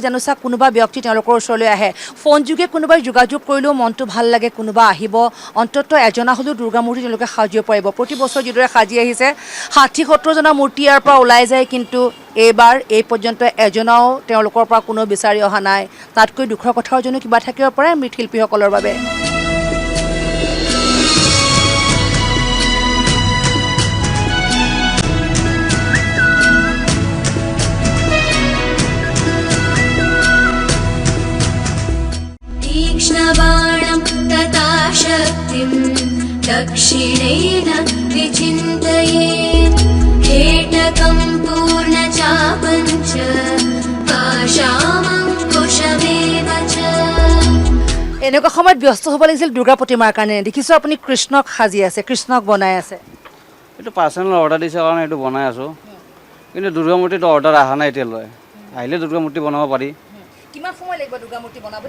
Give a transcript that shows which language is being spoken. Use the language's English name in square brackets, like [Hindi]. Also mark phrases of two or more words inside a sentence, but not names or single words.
[Assamese] জানোচা কোনোবা ব্যক্তি তেওঁলোকৰ ওচৰলৈ আহে, ফোনযোগে কোনোবাই যোগাযোগ কৰিলেও মনটো ভাল লাগে, কোনোবা আহিব, অন্ততঃ এজনা হ'লেও দুৰ্গা মূৰ্তি তেওঁলোকে সাজিব পাৰিব। প্ৰতি বছৰ যিদৰে সাজি আহিছে, 60-70জনা মূৰ্তি ইয়াৰ পৰা ওলাই যায়, কিন্তু এইবাৰ এই পৰ্যন্ত এজনাও তেওঁলোকৰ পৰা কোনো বিচাৰি অহা নাই। তাতকৈ দুখৰ কথাও যেনো কিবা থাকিব পাৰে মৃৎশিল্পীসকলৰ বাবে। [Sanskrit] तीक्ष्णबाणं तथा शक्तिं दक्षिणेन विचिन्तयेत् हेटकं पूर्णचापं च पाशामङ्कुशमेव च। [Assamese] এনেকুৱা সময়ত ব্যস্ত হ'ব লাগিছিল দুৰ্গা প্ৰতিমাৰ কাৰণে। দেখিছোঁ আপুনি কৃষ্ণক সাজি আছে, কৃষ্ণক বনাই আছে। এইটো পাৰ্চনেল অৰ্ডাৰ দিছে কাৰণে এইটো বনাই আছোঁ, কিন্তু দুৰ্গা মূৰ্তিটো অৰ্ডাৰ অহা নাই এতিয়ালৈ। আহিলে দুৰ্গা মূৰ্তি বনাব পাৰি। কিমান সময় লাগিব দুৰ্গা মূৰ্তি বনাবলৈ?